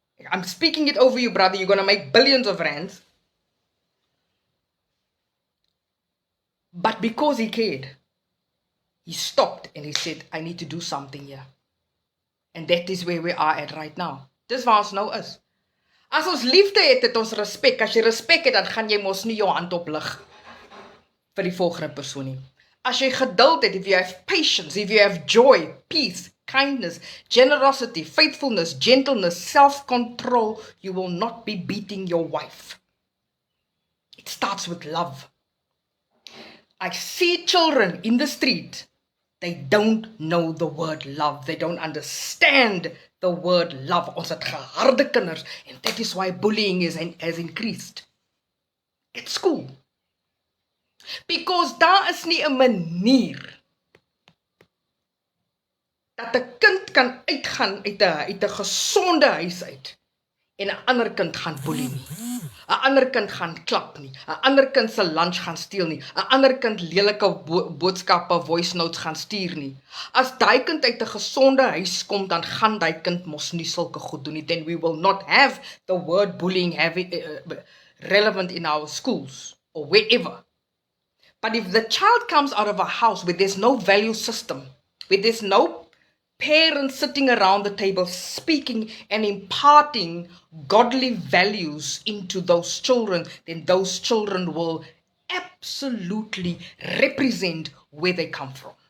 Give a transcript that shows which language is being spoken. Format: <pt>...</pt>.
<en>I'm speaking it over you, brother. You're going to make billions of rands. But because he cared, he stopped and he said, I need to do something here. And that is where we are at right now.</en> <af>Dis waar ons nou is. As ons liefde het ons respek. As jy respek het, dan gaan jy mos nie jou hand oplig vir die volgende persoon nie. As jy geduld het,</af> <en>if you have patience, if you have joy, peace, kindness, generosity, faithfulness, gentleness, self-control, you will not be beating your wife. It starts with love. I see children in the street. They don't know the word love. They don't understand the word love.</en> <af>Ons het geharde kinders,</af> <en>and that is why bullying has increased at school.</en> <af>Because daar is nie 'n manier dat 'n kind kan uitgaan uit 'n gesonde huis uit en 'n ander kind gaan boelie nie. 'n Ander kind gaan klap nie. 'n Ander kind se lunch gaan steel nie. 'n Ander kind lelike boodskappe, voice notes gaan stuur nie. As daai kind uit 'n gesonde huis kom, dan gaan daai kind mos nie sulke goed doen nie.</af> <en>Then we will not have the word bullying relevant in our schools or wherever. But if the child comes out of a house where there's no value system, where there's no parents sitting around the table speaking and imparting godly values into those children, then those children will absolutely represent where they come from.</en>